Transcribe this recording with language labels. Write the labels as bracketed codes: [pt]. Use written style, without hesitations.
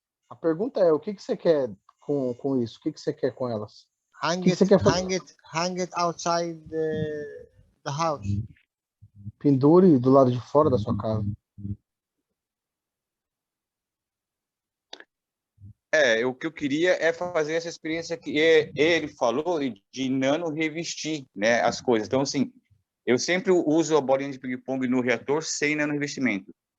[pt] A pergunta é, o que você quer com isso? O que você quer com elas? [en] Hang it outside the house. [pt] Pendure do lado de fora da sua casa. O que eu queria é fazer essa experiência que ele falou de nano revestir, né, as coisas. Então, assim, eu sempre uso a bolinha de ping-pong no reator sem nano revestimento.